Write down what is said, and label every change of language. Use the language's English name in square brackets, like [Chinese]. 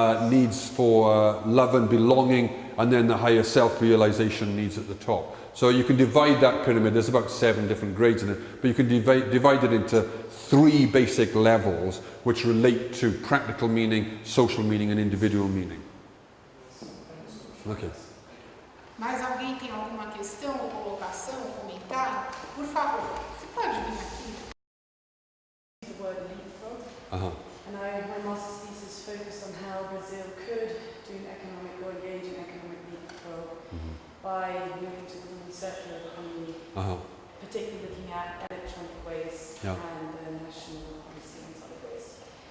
[English] needs for love and belonging, and then the higher self-realization needs at the top. So you can divide that pyramid, there's about 7 different grades in it, but you can divide it into 3 basic levels which relate to practical meaning, social meaning and individual meaning. Okay. [Portuguese] Mais alguém tem alguma questão ou colocação, comentário? Por favor, você pode vir aqui. [English] The word leapfrog. And my master's thesis focused on how Brazil could do an economic or engage in economic leapfrog by moving to the circular economy, particularly looking at electronic waste and national policy on solid waste.